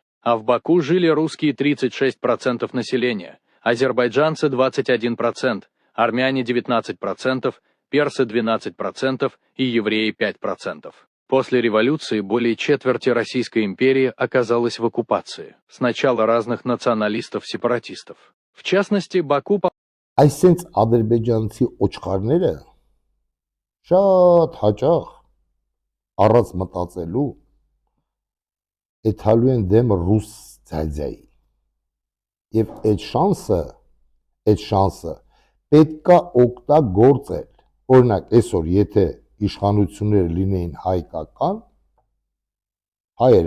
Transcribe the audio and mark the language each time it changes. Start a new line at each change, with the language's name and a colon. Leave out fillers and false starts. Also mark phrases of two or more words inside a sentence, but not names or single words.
Russian: А в Баку жили русские 36% населения, азербайджанцы 21%, армяне 19%, персы 12% и евреи 5%. После революции более четверти Российской империи оказалась в оккупации. Сначала разных националистов-сепаратистов. В частности, Баку...
Armenian: Այսենց ադրբեջանցի օչխարները շատ հաճախ առանց մտածելու էթալու են դեմ ռուս ձայձայի։ Եվ այդ շանսը պետքա օգտագործել։ Օրինակ, այսօր եթե իշխանությունները լինեին հայկական, հայերը